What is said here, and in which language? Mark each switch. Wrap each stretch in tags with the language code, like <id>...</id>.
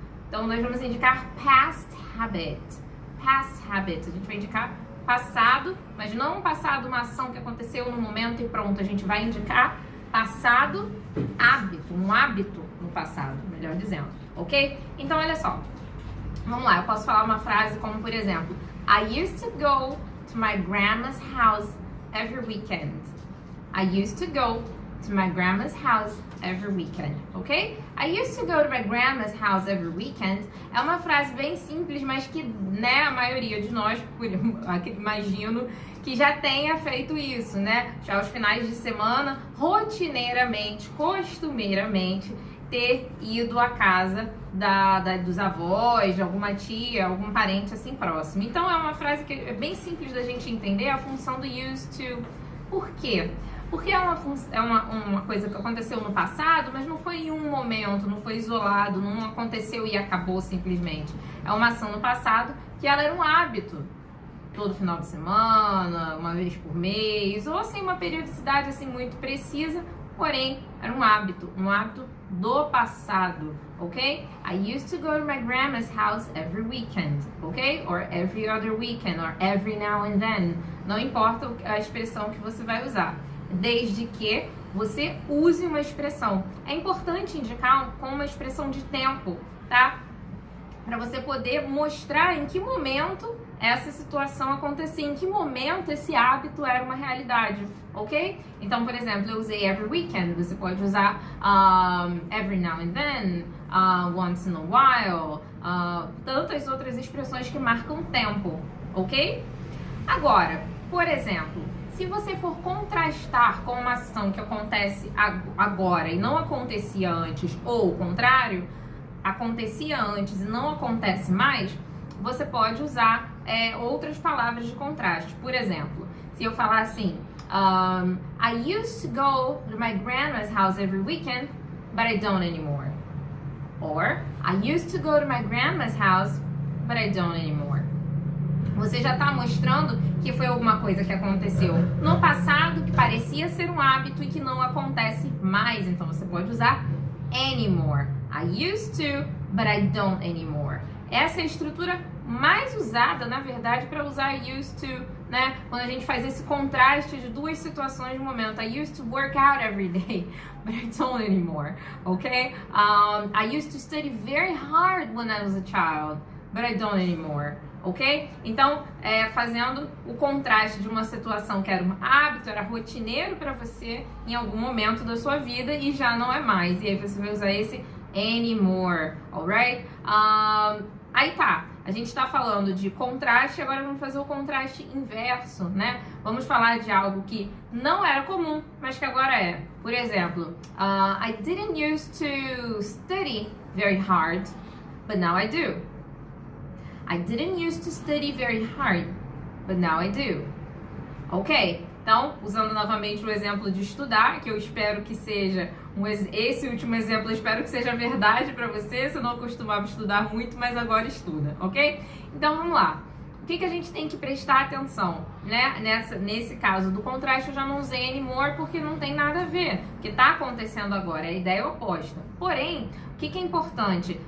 <pt>Então, nós vamos indicar past habit. Past habit, a gente vai indicar passado, mas não um passado, uma ação que aconteceu no momento e pronto. A gente vai indicar passado, hábito, um hábito no passado, melhor dizendo, ok? Então, olha só. Vamos lá, eu posso falar uma frase como, por exemplo,</pt> <en>I used to go to my grandma's house every weekend. I used to go to my grandma's house every weekend, ok? I used to go to my grandma's house every weekend</en> <pt>é uma frase bem simples, mas que, né, a maioria de nós, imagino, que já tenha feito isso, né? Já aos finais de semana, rotineiramente, costumeiramente, ter ido à casa dos avós, de alguma tia, algum parente assim próximo. Então é uma frase que é bem simples da gente entender a função do used to. Por quê? Porque é uma coisa que aconteceu no passado, mas não foi em um momento, não foi isolado, não aconteceu e acabou simplesmente. É uma ação no passado que ela era um hábito. Todo final de semana, uma vez por mês, ou assim, uma periodicidade assim muito precisa, porém, era um hábito do passado, ok?</pt> <en>I used to go to my grandma's house every weekend, ok? Or every other weekend, or every now and then.</en> <pt>Não importa a expressão que você vai usar, desde que você use uma expressão. É importante indicar com uma expressão de tempo, tá? Para você poder mostrar em que momento essa situação acontecia, em que momento esse hábito era uma realidade, ok? Então, por exemplo, eu usei every weekend, você pode usar</pt> <en>every now and then, once in a while,</en> <pt>tantas outras expressões que marcam tempo, ok? Agora, por exemplo, se você for contrastar com uma ação que acontece agora e não acontecia antes, ou o contrário, acontecia antes e não acontece mais, você pode usar outras palavras de contraste. Por exemplo, se eu falar assim,</pt> <en>I used to go to my grandma's house every weekend, but I don't anymore. Or, I used to go to my grandma's house, but I don't anymore.</en> <pt>Você já está mostrando que foi alguma coisa que aconteceu no passado, que parecia ser um hábito e que não acontece mais. Então, você pode usar anymore.</pt> <en>I used to, but I don't anymore.</en> <pt>Essa é a estrutura mais usada, na verdade, para usar used to, né? Quando a gente faz esse contraste de duas situações no momento.</pt> <en>I used to work out every day, but I don't anymore, ok? I used to study very hard when I was a child, but I don't anymore, ok?</en> <pt>Então, fazendo o contraste de uma situação que era um hábito, era rotineiro para você em algum momento da sua vida e já não é mais. E aí você vai usar esse anymore, alright? Aí tá, a gente tá falando de contraste, agora vamos fazer o contraste inverso, né? Vamos falar de algo que não era comum, mas que agora é. Por exemplo,</pt> <en>I didn't used to study very hard, but now I do. I didn't used to study very hard, but now I do. Ok?</en> <pt>Então, usando novamente o exemplo de estudar, que eu espero que seja esse último exemplo, eu espero que seja verdade para você. Você não costumava estudar muito, mas agora estuda, ok? Então, vamos lá. O que a gente tem que prestar atenção, né? Nesse caso do contraste, eu já não usei anymore porque não tem nada a ver. O que está acontecendo agora, a ideia é oposta. Porém, que é importante?</pt>